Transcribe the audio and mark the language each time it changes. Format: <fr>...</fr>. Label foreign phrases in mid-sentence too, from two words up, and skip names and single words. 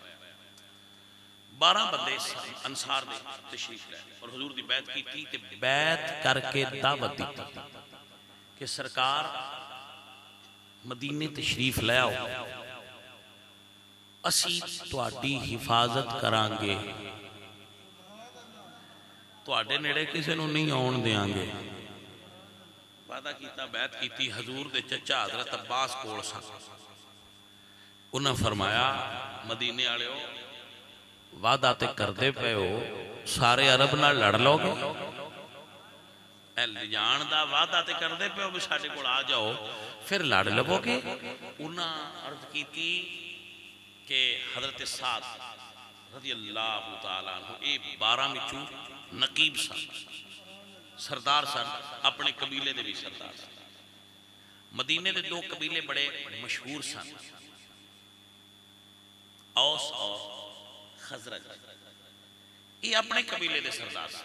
<pa>12 بندے انصار دے تشریف لائے اور حضور دی بیعت کی تھی تے بیعت کر کے دعوت دی کہ سرکار مدینے تشریف لے آؤ، اسی تواڈی حفاظت کران گے، تواڈے نیڑے کسے نوں نہیں آن دیاں گے۔ وعدہ کیتا، بیعت کیتی، حضور دے چچا حضرت عباس کول سن، انہاں فرمایا مدینے والےو وعدہ تے کردے پے ہو، سارے عرب نال لڑ لو گے، جان دا وعدہ تے کردے پے ہو بھی ساڈے کول آ جاؤ پھر لڑ لو گے۔ انہاں عرض کیتی کہ حضرت سعد رضی اللہ تعالیٰ عنہ اے 12 وچوں نقیب سن، سردار سن، اپنے قبیلے دے بھی سردار سن۔ مدینے دے 2 قبیلے بڑے مشہور سن، اوس اور خزرج، یہ اپنے قبیلے دے سردار سن۔</pa>